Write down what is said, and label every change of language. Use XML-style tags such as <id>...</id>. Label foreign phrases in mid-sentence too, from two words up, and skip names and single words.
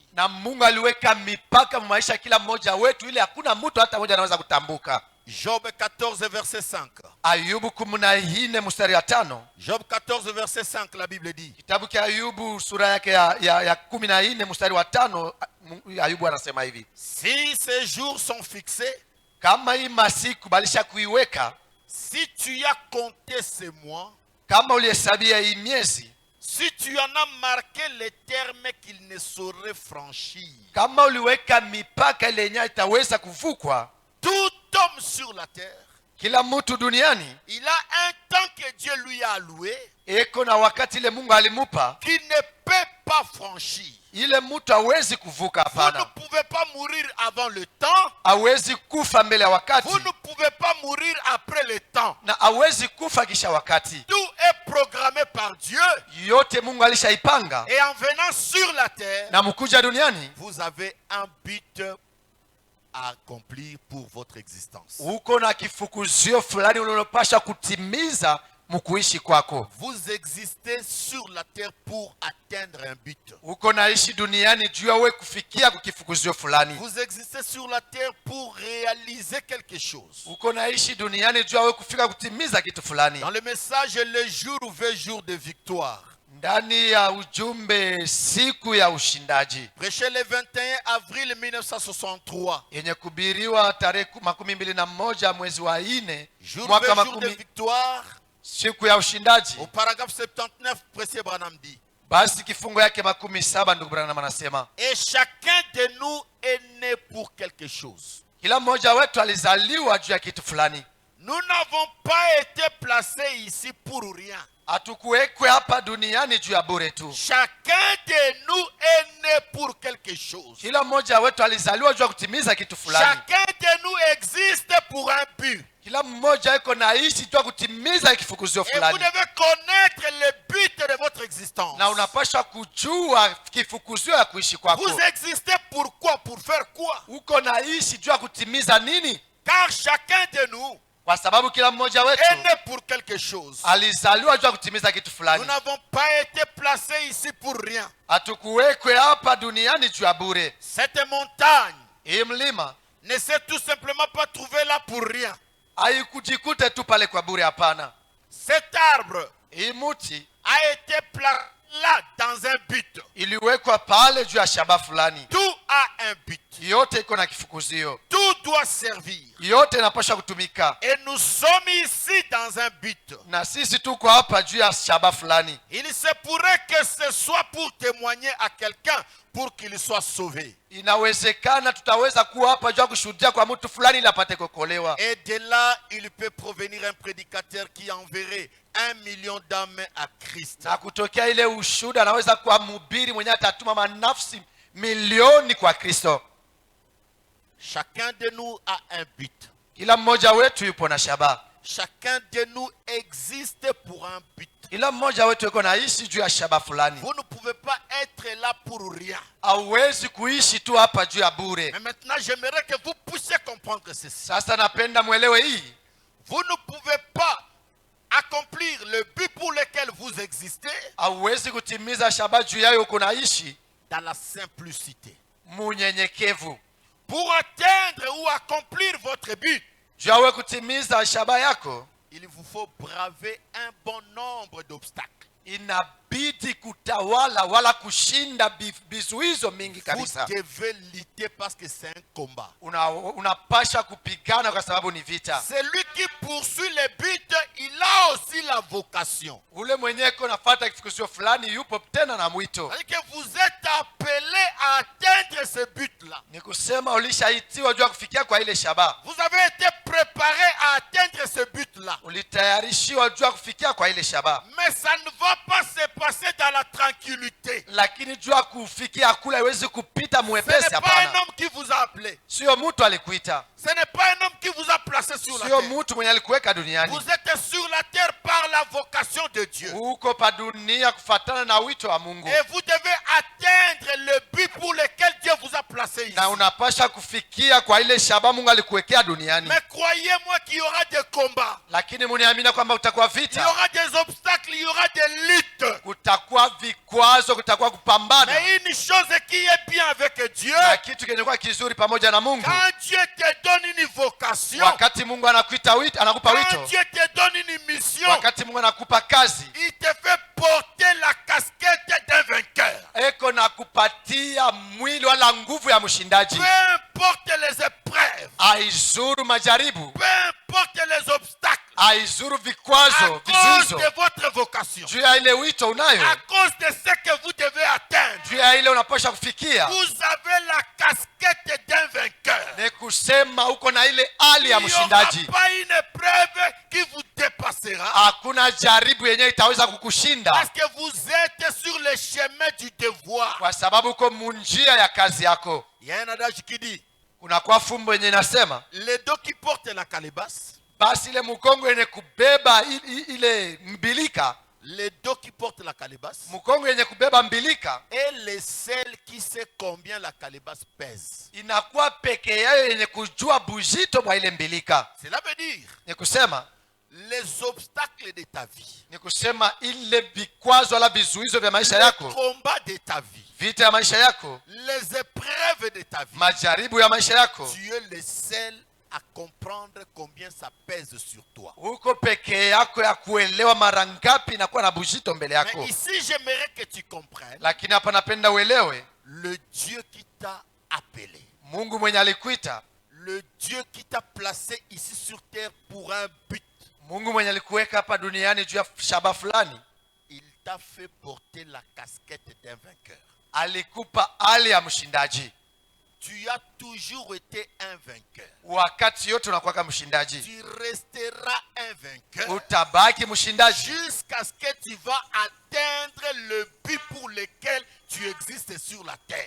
<sw>Na Mungu aliweka mipaka maisha ya kila mmoja wetu, ile hakuna mtu hata mmoja anaweza kutambuka.</sw> <fr>Job 14 verset 5.</fr> <sw>Ayubu 14 mstari wa 5.</sw> <fr>Job 14 verset 5, la Bible dit.</fr> <sw>Kitabu cha Ayubu sura yake ya 14 mstari wa 5, Ayubu anasema hivi:</sw> <fr>Si ces jours sont fixés,</fr> <sw>kama hii masiku balisha kuiweka,</sw> <fr>si tu as compté ces mois,</fr> <sw>kama ulihesabia hii miezi,</sw> <fr>si tu en as marqué les termes qu'il ne saurait franchir,</fr> <sw>kama uliweka mipaka ile yenye itaweza kuvukwa,</sw> <fr>tout homme sur la terre,</fr> <sw>kila mtu duniani</sw> <fr>il a un temps que Dieu lui a alloué,</fr> <sw>eko na wakati ile Mungu alimupa,</sw> <fr>qui ne peut pas franchir.</fr> <sw>ile mtu hawezi kuvuka.</sw> <fr>Vous ne</fr> <sw>Hapana,</sw> <fr>pouvez pas mourir avant le temps.</fr> <sw>hawezi kufa mbele ya wakati,</sw> <fr>Vous ne pouvez pas mourir après le temps.</fr> <sw>na hawezi kufa kisha wakati.</sw> <fr>Tout est programmé par Dieu.</fr> <sw>Yote Mungu alishaipanga,</sw> <fr>Et en venant sur la terre,</fr> <sw>na mkuja duniani</sw> <fr>vous avez un but à accomplir pour votre existence.</fr> <sw>uko na kifukuzio fulani unalopasha kutimiza mkuishi kwako.</sw> <fr>Vous existez sur la terre pour atteindre un but.</fr> <sw>Uko naishi duniani juu ya wewe kufikia kukifukuzio fulani.</sw> <fr>Vous existez sur la terre pour réaliser quelque chose.</fr> <sw>Uko naishi duniani juu ya wewe kufika kutimiza kitu fulani.</sw> <fr>Dans le message, le jour ou 20 jours de victoire,</fr> <sw>Ndani ya ujumbe siku ya ushindaji</sw> <fr>prêché le 21 avril 1963,</fr> <sw>yenye kubiriwa tarehe 21 mwezi wa 4</sw> <fr>jour ou</fr> <sw>mwaka</sw> <fr>20 jours de victoire,</fr> <sw>siku ya ushindaji.</sw> <fr>au paragraphe 79, Prêché Branham dit,</fr> <sw>Basi kifungo yake 17 ndugu Branham anasema,</sw> <fr>et chacun de nous est né pour quelque chose.</fr> <sw>kila mmoja wetu alizaliwa juu ya kitu fulani.</sw> <fr>Nous n'avons pas été placés ici pour rien.</fr> <sw>Hatukuwekwe hapa duniani juu ya bure tu.</sw> <fr>Chacun de nous est né pour quelque chose.</fr> <sw>Kila mmoja wetu alizaliwa juu ya kutimiza kitu fulani.</sw> <fr>Chacun de nous existe pour un but.</fr> <sw>Kila mmoja yuko naishi juu ya kutimiza kifukuzio</sw> <fr>Et vous</fr> <sw>fulani.</sw> <fr>devez connaître le but de votre existence.</fr> <sw>Na unapaswa kujua kifukuzio ya kuishi kwako.</sw> <fr>Vous existez pourquoi? Pour faire quoi?</fr> <sw>Uko naishi juu ya kutimiza nini?</sw> <fr>Car chacun de nous</fr> <sw>Kwa sababu kila mmoja wetu</sw> <fr>est né pour quelque chose.</fr> <sw>alizaliwa juu ya kutimiza kitu</sw> <fr>Nous</fr> <sw>fulani.</sw> <fr>n'avons pas été placés ici pour rien.</fr> <sw>Hatukuwekwe hapa duniani juu ya bure.</sw> <fr>Cette montagne</fr> <sw>Hii mlima</sw> <fr>ne s'est tout simplement pas trouvée là pour rien.</fr> <sw>haikujikute tu pale kwa bure, hapana.</sw> <fr>Cet arbre</fr> <sw>Hii muti</sw> <fr>a été placé là dans un but.</fr> <sw>iliwekwa pale juu ya shamba fulani.</sw> <fr>Tout a un but.</fr> <sw>Yote iko na kifukuzio,</sw> <fr>Tout doit servir.</fr> <sw>yote inapaswa kutumika.</sw> <fr>Et nous sommes ici dans un but.</fr> <sw>Na sisi tuko hapa juu ya shamba fulani.</sw> <fr>Il se pourrait que ce soit pour témoigner à quelqu'un pour qu'il soit sauvé.</fr> <sw>Inawezekana tutaweza kuwa hapa juu ya kushuhudia kwa mtu fulani ili apate kuokolewa.</sw> <fr>Et de là, il peut provenir un prédicateur qui enverrait 1 million d'âmes à Christ.</fr> <sw>Na kutokea ile ushuhuda anaweza kuwa mhubiri mwenye atatuma manafsi milioni kwa Kristo.</sw> <fr>Chacun de nous a un but.</fr> <sw>Kila mmoja wetu yupo na shabaha.</sw> <fr>Chacun de nous existe pour un but.</fr> <sw>Kila mmoja wetu yuko naishi juu ya shabaha fulani.</sw> <fr>Vous ne pouvez pas être là pour rien.</fr> <sw>Hauwezi kuishi tu hapa juu ya bure.</sw> <fr>Mais maintenant, j'aimerais que vous puissiez comprendre ceci.</fr> <sw>Sasa napenda mwelewe hii.</sw> <fr>Vous ne pouvez pas accomplir le but pour lequel vous existez</fr> <sw>Hauwezi kutimiza shabaha juu yayo uko naishi</sw> <fr>dans la simplicité.</fr> <sw>munyenyekevu.</sw> <fr>Pour atteindre ou accomplir votre but,</fr> <sw>Juu yawe kutimiza shabaha yako,</sw> <fr>il vous faut braver un bon nombre d'obstacles.</fr> <sw>inabidi kutawala wala kushinda vizuizo mingi</sw> <fr>Vous</fr> <sw>kabisa.</sw> <fr>devez lutter parce que c'est un combat.</fr> <sw>Unapasha kupigana kwa sababu ni vita.</sw> <fr>Celui qui poursuit le but, il a aussi la vocation.</fr> <sw>Ule mwenyewe nafuata kifikisho fulani yupo tena na mwito.</sw> <fr>C'est-à-dire que vous êtes appelé à atteindre ce but-là.</fr> <sw>Ni kusema ulishaitiwa juu ya kufikia kwa ile shabaha.</sw> <fr>Vous avez été préparé à atteindre ce but-là.</fr> <sw>Ulitayarishiwa juu ya kufikia kwa ile shabaha.</sw> <fr>Mais ça ne va pas se passer dans la tranquillité.</fr> <sw>Lakini juu ya kufikia kule haiwezi kupita</sw> <fr>Ce</fr> <sw>mwepesi,</sw> <fr>n'est pas un</fr> <sw>hapana.</sw> <fr>homme qui vous a appelé.</fr> <sw>Sio mtu alikuita.</sw> <fr>Ce n'est pas un homme qui vous a placé sur la</fr> <sw>Sio</sw> <fr>terre.</fr> <sw>mtu mwenye alikuweka duniani.</sw> <fr>Vous êtes sur la terre par la vocation de Dieu.</fr> <sw>Uko pa dunia kufatana na wito wa Mungu.</sw> <fr>Et vous devez atteindre le but pour lequel Dieu vous a placé ici.</fr> <sw>Na unapasha kufikia kwa ile shabaha Mungu alikuwekea duniani.</sw> <fr>Mais croyez-moi qu'il y aura des combats.</fr> <sw>Lakini muniamini kwamba utakuwa</sw> <fr>Il y</fr> <sw>vita.</sw> <fr>aura des obstacles, il y aura des luttes.</fr> <sw>Kutakuwa vikwazo, kutakuwa kupambana.</sw> <fr>Mais une chose qui est bien avec Dieu,</fr> <sw>Na kitu kenye kuwa kizuri pamoja na Mungu,</sw> <fr>quand Dieu te donne une vocation,</fr> <sw>wakati Mungu anakuita wito, anakupa</sw> <fr>quand</fr> <sw>wito,</sw> <fr>Dieu te donne une mission,</fr> <sw>wakati Mungu anakupa kazi,</sw> <fr>il te fait porter la casquette d'un vainqueur.</fr> <sw>eko na kupatia mwili wala nguvu ya mshindaji.</sw> <fr>Peu importe les épreuves,</fr> <sw>Aizuru majaribu,</sw> <fr>peu importe les obstacles,</fr> <sw>aizuru</sw> <fr>à</fr> <sw>vikwazo,</sw> <fr>cause</fr> <sw>vizuizo,</sw> <fr>de votre vocation,</fr> <sw>juu ya ile wito unayo,</sw> <fr>à cause de ce que vous devez atteindre,</fr> <sw>juu ya ile unapasha kufikia.</sw> <fr>vous avez la casquette d'un vainqueur.</fr> <sw>Ni kusema uko na ile hali ya</sw> <fr>Il n'y aura</fr> <sw>mshindaji.</sw> <fr>pas une épreuve qui vous dépassera.</fr> <sw>Hakuna jaribu yenye itaweza kukushinda,</sw> <fr>Parce que vous êtes sur le chemin du devoir.</fr> <sw>kwa sababu uko munjia ya kazi yako.</sw> <fr>Il y a un adage qui dit,</fr> <sw>Kunakuwa fumbo yenye inasema</sw> <fr>les dos qui portent la calebasse,</fr> <sw>basi ile mkongo yenye kubeba ile mbilika,</sw> <fr>les dos qui portent la calebasse,</fr> <sw>mkongo yenye kubeba mbilika</sw> <fr>et les seuls qui sait combien la calebasse pèse.</fr> <sw>inakuwa peke yayo yenye kujua bujito bwa ile mbilika.</sw> <fr>Cela veut dire,</fr> <sw>Ni kusema</sw> <fr>les obstacles de ta vie,</fr> <sw>ni kusema ile vikwazo wala vizuizo vya maisha</sw> <fr>les</fr> <sw>yako,</sw> <fr>combats de ta vie,</fr> <sw>vita ya maisha yako,</sw> <fr>les épreuves de ta vie,</fr> <sw>majaribu ya maisha yako,</sw> <fr>tu es le seul à comprendre combien ça pèse sur toi.</fr> <sw>uko peke yako ya kuelewa mara ngapi inakuwa na bujito mbele yako.</sw> <fr>Mais ici, j'aimerais que tu comprennes</fr> <sw>Lakini hapa napenda uelewe,</sw> <fr>le Dieu qui t'a appelé,</fr> <sw>Mungu mwenye alikuita,</sw> <fr>le Dieu qui t'a placé ici sur terre pour un but,</fr> <sw>Mungu mwenye alikuweka hapa duniani juu ya shabaha fulani,</sw> <fr>il t'a fait porter la casquette d'un vainqueur.</fr> <sw>alikupa hali ya mshindaji.</sw> <fr>tu as toujours été un vainqueur.</fr> <sw>wakati yote unakuwa mshindaji.</sw> <fr>Tu resteras un vainqueur</fr> <sw>Utabaki mshindaji</sw> <fr>jusqu'à ce que tu vas atteindre le but pour lequel tu existes sur la terre.</fr>